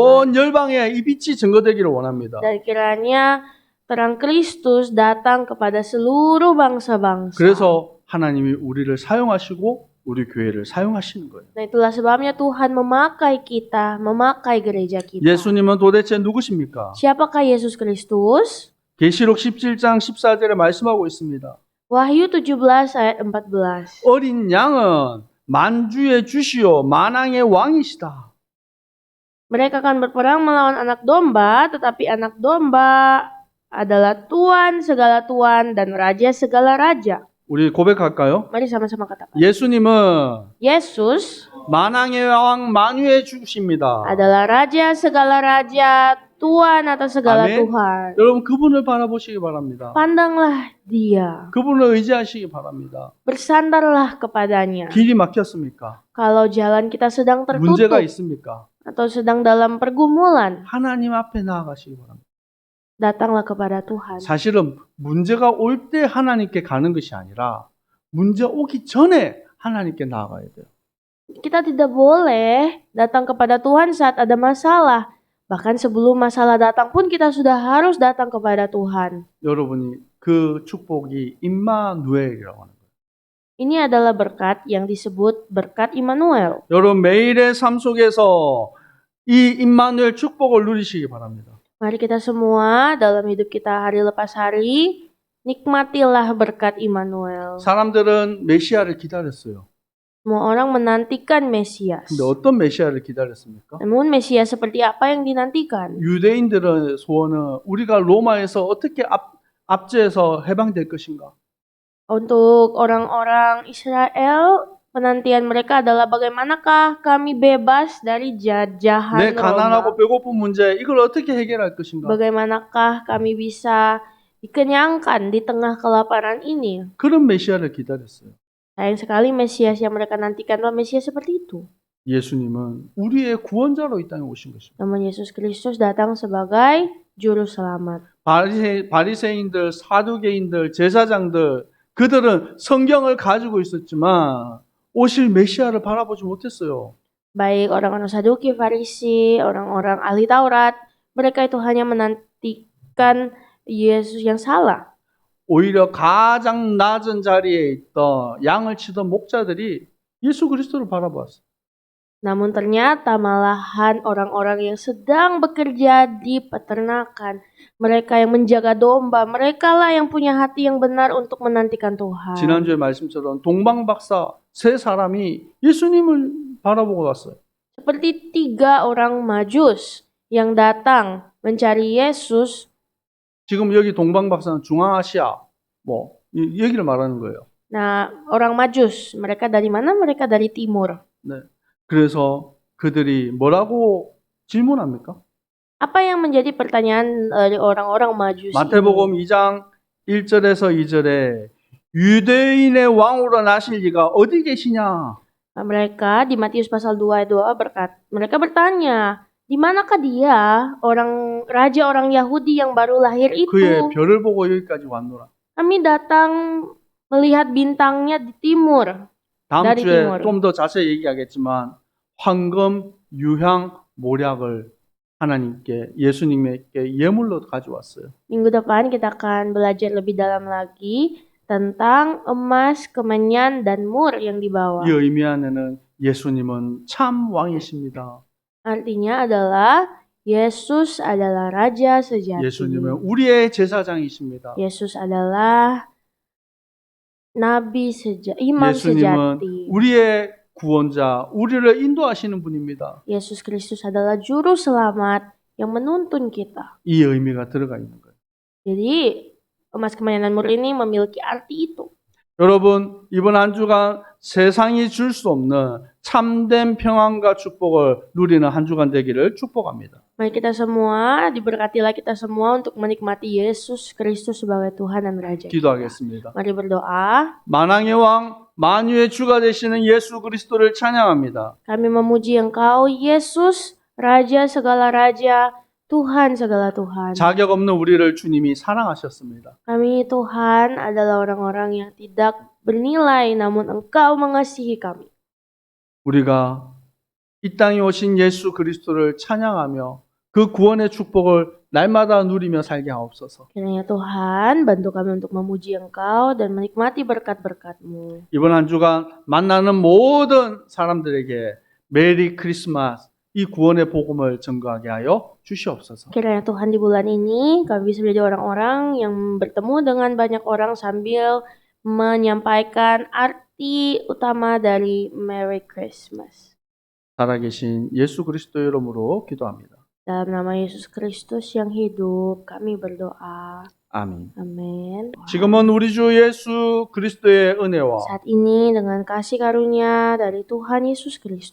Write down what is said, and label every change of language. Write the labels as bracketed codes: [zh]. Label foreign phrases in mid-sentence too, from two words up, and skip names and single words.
[ko] 온 열방에 이 빛이 증거되기를 원합니다. [id] Dan kiranya terang Kristus datang kepada seluruh bangsa-bangsa. [ko] 그래서 하나님이 우리를 사용하시고 우리 교회를 사용하시는 거예요. [id] Nah itulah sebabnya Tuhan memakai kita, memakai gereja kita. [ko] 예수님은 도대체 누구십니까? [id] Siapakah Yesus Kristus? [ko] 계시록 17장 14절에 말씀하고 있습니다. [id] Wahyu 17 ayat 14. [ko] 어린 양은 만주의 주시오 만왕의 왕이시다. [id] Mereka akan berperang melawan anak domba, tetapi anak domba adalah Tuan segala Tuan dan Raja segala Raja. [ko] 우리 고백할까요? [id] Mari sama-sama katakan. [ko] 예수님은 [id] Yesus [ko] 만왕의 왕 만유의 주십니다. [id] adalah Raja segala Raja, Tuan atas segala Amin. Tuhan. [ko] 여러분 그분을 바라보시기 바랍니다. [id] Pandanglah dia, [ko] 그분을 의지하시기 바랍니다. [id] bersandarlah kepadanya. [ko] 길이 막혔습니까? [id] Kalau jalan kita sedang [ko] 문제가 [id] tertutup [ko] 있습니까? [id] atau sedang dalam pergumulan, [ko] 하나님 앞에 나아가시기 바랍니다. [id] datanglah kepada Tuhan. [ko] 사실은 문제가 올 때 하나님께 가는 것이 아니라 문제 오기 전에 하나님께 나아가야 돼요. [id] Kita tidak boleh datang kepada Tuhan saat ada masalah, Bahkan sebelum masalah datang pun kita sudah harus datang kepada Tuhan. [ko] 여러분이 그 축복이 임마누엘이라고 하는 거예요. [id] Ini adalah berkat yang disebut berkat Immanuel. [ko] 여러분 매일의 삶 속에서 이 임마누엘 축복을 누리시기 바랍니다. [id] Mari kita semua dalam hidup kita hari lepas hari, nikmatilah berkat Immanuel. [ko] 사람들은 메시아를 기다렸어요. [id] Semua orang menantikan Mesias. [ko] 근데 어떤 메시아를 기다렸습니까? [id] Namun Mesias seperti apa yang dinantikan? [ko] 유대인들의 소원은 우리가 로마에서 어떻게 압제해서 해방될 것인가? [id] Untuk orang-orang Israel, penantian mereka adalah bagaimanakah kami bebas dari jajahan [ko] 내 [id] Roma? [ko] 가난하고 배고픈 문제 이걸 어떻게 해결할 것인가? [id] Bagaimanakah kami bisa dikenyangkan di tengah kelaparan ini? [ko] 그런 메시아를 기다렸어요. [id] Sayang sekali Mesias yang mereka nantikan adalah Mesias seperti itu. [ko] 예수님은 우리의 구원자로 이 땅에 오신 것입니다. [id] Namun Yesus Kristus datang sebagai juru selamat. [ko] 바리새인들, 사두개인들, 제사장들 그들은 성경을 가지고 있었지만 오실 메시아를 바라보지 못했어요. [id] Baik orang-orang Saduki, Farisi, orang-orang ahli Taurat, mereka itu hanya menantikan Yesus yang salah. [ko] 오히려 가장 낮은 자리에 있던 양을 치던 목자들이 예수 그리스도를 바라보았어요. [id] Namun ternyata malahan orang-orang yang sedang bekerja di peternakan, mereka yang menjaga domba, merekalah yang punya hati yang benar untuk menantikan Tuhan. [ko] 지난주에 말씀처럼 동방박사 세 사람이 예수님을 바라보고 왔어요. [id] Seperti 3 orang majus yang datang mencari Yesus. [ko] 지금 여기 동방박사는 중앙아시아 이 얘기를 말하는 거예요. [id] Nah, orang majus, mereka dari mana? Mereka dari timur. [ko] 네. 그래서 그들이 뭐라고 질문합니까? [id] Apa yang menjadi pertanyaan dari orang-orang majus ini? [ko] 마태복음 2장 1절에서 2절에 유대인의 왕으로 나실 이가 어디 계시냐? [id] Mereka di Matius pasal 2 ayat 2 mereka bertanya, di manakah dia, raja orang Yahudi yang baru lahir itu? [ko] 그의 별을 보고 여기까지 왔노라. [id] Kami datang melihat bintangnya di timur. [ko] 다음 [id] dari [ko] 주에 [id] timur. [ko] 좀 더 자세히 얘기하겠지만 황금, 유향, 모략을 하나님께 예수님께 예물로 가져왔어요. [id] Minggu depan kita akan belajar lebih dalam lagi tentang emas, kemenyan, dan mur yang dibawa. [ko] 이 의미 안에는 예수님은 참 왕이십니다. [id] Artinya adalah Yesus adalah Raja sejati. [ko] 예수님은 우리의 제사장이십니다. [id] Yesus adalah Nabi Imam [ko] 예수님은 [id] sejati. [ko] 우리의 구원자, 우리를 인도하시는 분입니다. [id] Yesus Kristus adalah Juru Selamat yang menuntun kita. [ko] 이 의미가 들어가 있는 거예요. [id] Jadi emas, kemenyan, dan mur ini memiliki arti itu. [ko] 여러분, 이번 한 주간 세상이 줄 수 없는 참된 평안과 축복을 누리는 한 주간 되기를 축복합니다. [id] Mari kita semua, diberkatilah kita semua untuk menikmati Yesus Kristus sebagai Tuhan dan Raja. [ko] 기도하겠습니다. [id] Mari berdoa. [ko] 만왕의 왕, 만유의 주가 되시는 예수 그리스도를 찬양합니다. [id] Kami memuji Engkau, Yesus, Raja segala Raja, Tuhan segala Tuhan. [ko] 자격 없는 우리를 주님이 사랑하셨습니다. [id] Kami Tuhan adalah orang-orang yang tidak bernilai, namun Engkau mengasihi kami. [ko] 우리가 이 땅에 오신 예수 그리스도를 찬양하며 그 구원의 축복을 날마다 누리며 살게 하옵소서. [id] Kiranya Tuhan bantu kami untuk memuji Engkau dan menikmati berkat-berkat-Mu. [ko] 이번 한 주간 만나는 모든 사람들에게 [en] Merry Christmas [ko] 이 구원의 복음을 전가하게 하여 주시옵소서. [id] Kiranya Tuhan di bulan ini kami bisa menjadi orang-orang yang bertemu dengan banyak orang sambil menyampaikan arti utama dari [en] Merry Christmas. [ko] 살아계신 예수 그리스도 이름으로 기도합니다. [id] Dalam nama Yesus Kristus yang hidup, kami berdoa. [ko] 아멘. [id] Amin. [ko] 지금은 우리 주 예수 그리스도의 은혜와 [id] Saat ini dengan kasih karunia dari Tuhan Yesus Kristus